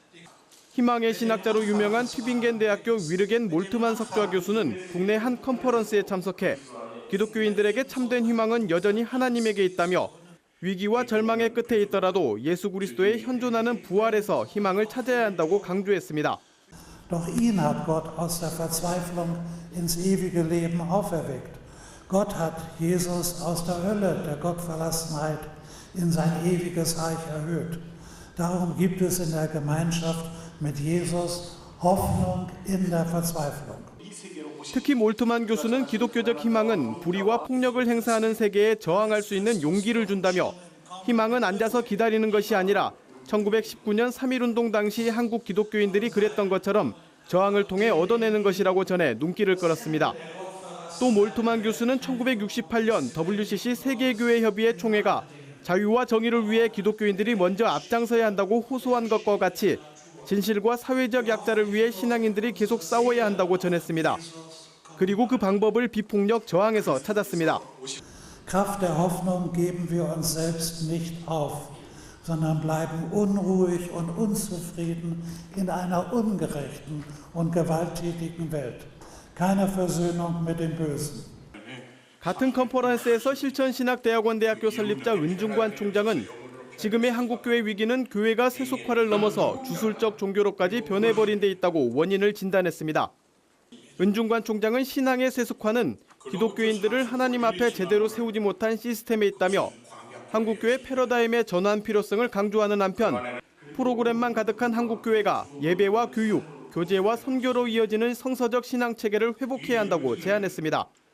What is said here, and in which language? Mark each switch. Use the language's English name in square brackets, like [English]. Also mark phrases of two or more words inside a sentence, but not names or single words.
[Korean] 희망의 신학자로 유명한 튜빙겐 대학교 위르겐 몰트만 석좌 교수는 국내 한 컨퍼런스에 참석해 기독교인들에게 참된 희망은 여전히 하나님에게 있다며 위기와 절망의 끝에 있더라도 예수 그리스도의 현존하는 부활에서 희망을 찾아야 한다고 강조했습니다. [German] Doch ihn hat Gott aus der Verzweiflung ins ewige Leben auferweckt. Gott hat Jesus aus der Hölle der Gottverlassenheit in sein ewiges Reich erhöht. Darum gibt es in der Gemeinschaft mit Jesus Hoffnung in der Verzweiflung. [Korean] 특히 몰트만 교수는 기독교적 희망은 불의와 폭력을 행사하는 세계에 저항할 수 있는 용기를 준다며 희망은 앉아서 기다리는 것이 아니라 1919년 3.1운동 당시 한국 기독교인들이 그랬던 것처럼 저항을 통해 얻어내는 것이라고 전해 눈길을 끌었습니다. 또 몰트만 교수는 1968년 WCC 세계교회협의회 총회가 자유와 정의를 위해 기독교인들이 먼저 앞장서야 한다고 호소한 것과 같이 진실과 사회적 약자를 위해 신앙인들이 계속 싸워야 한다고 전했습니다. 그리고 그 방법을 비폭력 저항에서 찾았습니다. [German] Kraft der Hoffnung geben wir uns selbst nicht auf, sondern bleiben unruhig und unzufrieden in einer ungerechten und gewalttätigen Welt. Keine Versöhnung mit dem Bösen. [Korean] 같은 컨퍼런스에서 실천신학대학원대학교 설립자 은중관 총장은 지금의 한국교회 위기는 교회가 세속화를 넘어서 주술적 종교로까지 변해버린 데 있다고 원인을 진단했습니다. 은중관 총장은 신앙의 세속화는 기독교인들을 하나님 앞에 제대로 세우지 못한 시스템에 있다며 한국교회 패러다임의 전환 필요성을 강조하는 한편 프로그램만 가득한 한국교회가 예배와 교육, 교제와 선교로 이어지는 성서적 신앙체계를 회복해야 한다고 제안했습니다.